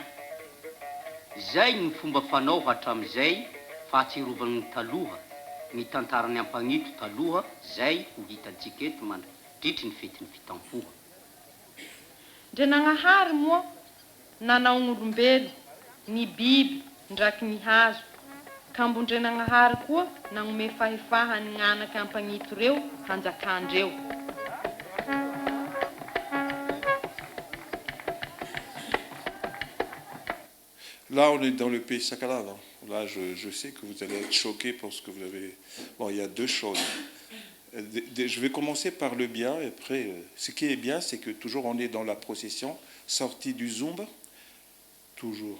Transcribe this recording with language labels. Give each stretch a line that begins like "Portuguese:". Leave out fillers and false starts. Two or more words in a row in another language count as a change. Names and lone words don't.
Malagasy: Zay ny fomba fanao hatram'izay fahatsiarovany ny taloha, ny tantarany Ampagnito taloha, zay ho hitantsika eto mandritry ny fetin'ny fitampoha. Ndre nagnahary moa, nanao gn'olombelo, ny biby, ndraky ny hazo. Ka mbo ndre nagnahary koa, nagnome fahefahany gn'anaky Ampagnito reo, hanjakandreo.
French: Là, on est dans le pays Sakala. Là, je sais que vous allez être choqués pour ce que vous avez... Bon, il y a deux choses. Je vais commencer par le bien, et après, ce qui est bien, c'est que toujours on est dans la procession, sortie du Zumba, toujours.